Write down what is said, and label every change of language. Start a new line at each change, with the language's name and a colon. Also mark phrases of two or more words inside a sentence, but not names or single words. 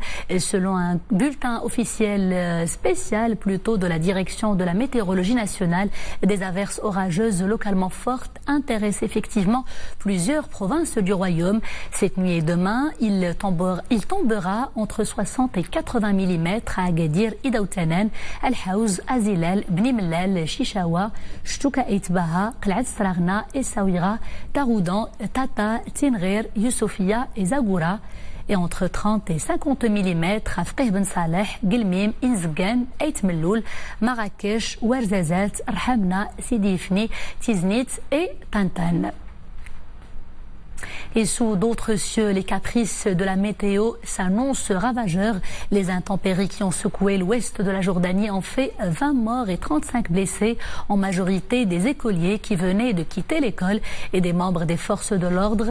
French: Et selon un bulletin officiel spécial plutôt de la direction de la météorologie nationale, des averses orageuses localement fortes intéressent effectivement plusieurs provinces du royaume. Cette nuit et demain, il tombera entre 60 et 80 mm à Agadir, Idaoutanen, Al-Haouz, Azilal, Bni Mellal, شيشاوا شتوكا إتباها قلعة سراغنا إساويرا تاغودان تاتا تينغير يوسفيا إزاغورا et entre 30 et 50 mm à Fqih Ben Saleh, Gilmim, Inzgan, Eit Melloul, Marrakech, Ouarzazat, Rhamna, Sidi Ifni, Tiznit et Tantan. Et sous d'autres cieux, les caprices de la météo s'annoncent ravageurs. Les intempéries qui ont secoué l'ouest de la Jordanie ont fait 20 morts et 35 blessés, en majorité des écoliers qui venaient de quitter l'école et des membres des forces de l'ordre.